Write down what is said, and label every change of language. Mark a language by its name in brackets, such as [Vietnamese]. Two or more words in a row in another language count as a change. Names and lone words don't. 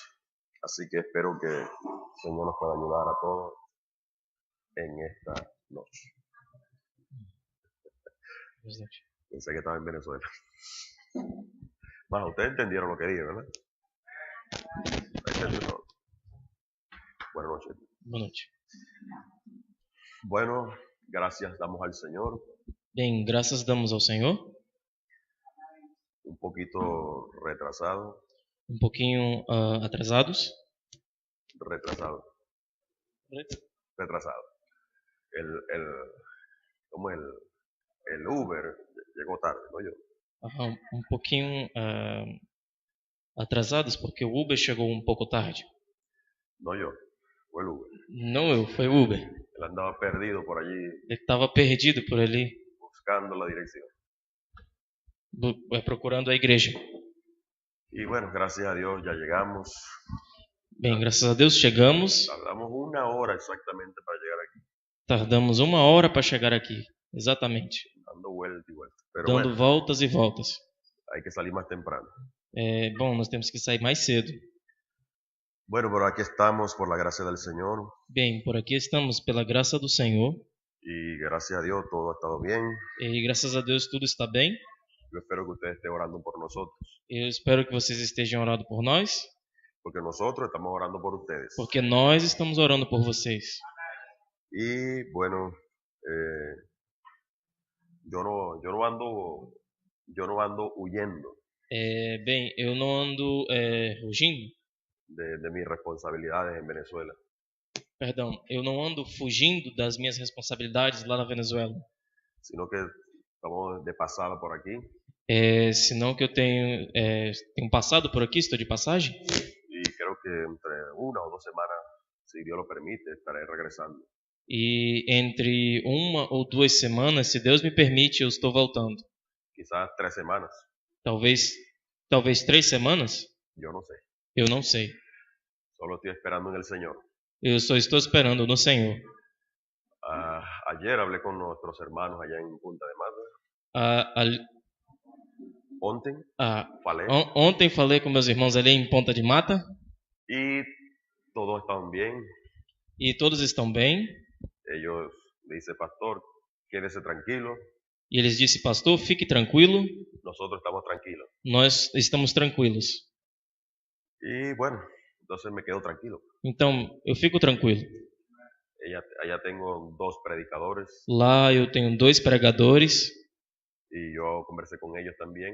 [Spanish] Así que espero que el Señor nos pueda ayudar a todos en esta noche. Pensé que estaba en Venezuela. Más, ustedes entendieron lo que dije, ¿verdad? Entendió todo. Buenas noches. [Portuguese] Boa noite. [Spanish] Bueno, gracias damos al Señor. [Portuguese] Bem, graças damos ao Senhor. [Spanish] Un poquito retrasado. [Portuguese] Um pouquinho atrasados. [Spanish] Retrasado. El Uber llegó tarde, ¿no? Yo. [Portuguese] Um pouquinho atrasados porque o Uber chegou um pouco tarde. [Spanish] No yo, fue el Uber. [Portuguese] Não eu, foi o Uber. [Spanish] Él andaba perdido por allí [Portuguese] Ele estava perdido por ali, [Spanish] buscando la dirección. [Portuguese] procurando a igreja. [Spanish] Y bueno, gracias a Dios ya llegamos. [Portuguese] Bem, graças a Deus chegamos. [Spanish] Tardamos 1 hora exactamente para llegar aquí. [Portuguese] Tardamos 1 hora para chegar aqui, exatamente. [Spanish] Dando vuelta y vuelta. Pero [Portuguese] Dando [Spanish] bueno, [Portuguese] voltas e voltas. [Spanish] hay que salir más temprano. [Portuguese] Bom, nós temos que sair mais cedo. [Spanish] Bueno, pero aquí estamos por la gracia del Señor. [Portuguese] Bem, por aqui estamos pela graça do Senhor. [Spanish] Y gracias a Dios todo ha estado bien. [Portuguese] E graças a Deus tudo está bem. [Spanish] Yo espero que ustedes estén orando por nosotros. [Portuguese] Eu espero que vocês estejam orando por nós, [Spanish] Porque nosotros estamos orando por ustedes. [Portuguese] porque nós estamos orando por vocês. [Spanish] Y bueno, yo no ando huyendo [Portuguese] Bem, eu não ando fugindo, [Spanish] de mis responsabilidades en Venezuela. [Portuguese] perdão, eu não ando fugindo das minhas responsabilidades lá na Venezuela. [Spanish] Sino que estamos de pasada por aquí. [Portuguese] Senão que eu tenho passado por aqui, estou de passagem. [Spanish] Y creo que entre 1 o 2 semanas, si Dios lo permite, estaré regresando. [Portuguese] E entre 1 ou 2 semanas, se Deus me permite, eu estou voltando. [Spanish] Quizás 3 semanas, [Portuguese] Talvez 3 semanas? [Spanish] yo no sé. [Portuguese] Eu não sei. [Spanish] Solo estoy esperando en el Señor. [Portuguese] Eu só estou esperando no Senhor. [Spanish] Ayer hablé con nuestros hermanos allá en Punta de Mata. [Portuguese] Ontem falei com meus irmãos ali em Ponta de Mata. [Spanish] Y todos están bien. [Portuguese] E todos estão bem. [Spanish] Ellos dicen, pastor, quédese tranquilo. [Portuguese] E eles disseram, pastor, fique tranquilo. [Spanish] Nosotros estamos tranquilos. [Portuguese] Nós estamos tranquilos. [Spanish] Y bueno, entonces me quedo tranquilo. [Portuguese] Então, eu fico tranquilo. [Spanish] Allá tengo 2 predicadores. [Portuguese] Lá eu tenho 2 pregadores. [Spanish] Y yo conversé con ellos también.